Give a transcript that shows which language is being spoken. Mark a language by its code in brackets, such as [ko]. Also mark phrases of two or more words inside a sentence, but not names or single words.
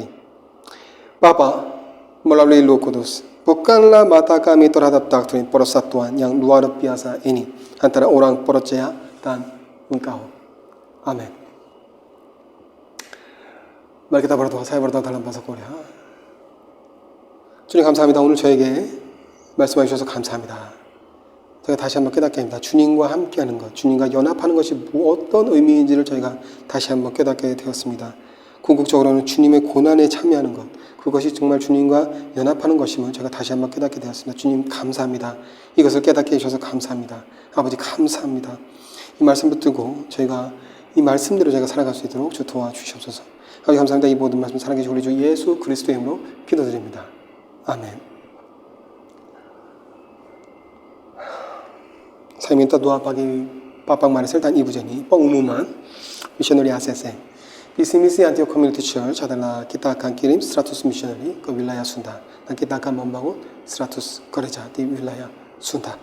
[id] Bapa, melalui Roh Kudus, bukanlah mata kami terhadap doktrin persatuan yang luar biasa ini antara orang percaya dan Engkau. Amin. Mari kita berdoa. Saya berdoa dalam bahasa Korea. [ko] 주님 감사합니다. 오늘 저에게 말씀해 주셔서 감사합니다. 제가 다시 한번 깨닫게 됩니다. 주님과 함께하는 것, 주님과 연합하는 것이 어떤 의미인지를 저희가 다시 한번 깨닫게 되었습니다. 궁극적으로는 주님의 고난에 참여하는 것, 그것이 정말 주님과 연합하는 것임을 제가 다시 한번 깨닫게 되었습니다. 주님 감사합니다. 이것을 깨닫게 해주셔서 감사합니다. 아버지 감사합니다. 이 말씀 붙들고 저희가 이 말씀대로 제가 살아갈 수 있도록 주 도와주시옵소서. 아버지 감사합니다. 이 모든 말씀 살아계신 우리 주 예수 그리스도의 이름으로 기도드립니다. 아멘. [id] Saya minta doa bagi Bapak Marcel dan Ibu Jenny, pengumuman missionary ACC. Visi misi Antioch Community Church adalah kita akan kirim 100 missionary ke wilayah Sunda dan kita akan membangun 100 gereja di wilayah Sunda.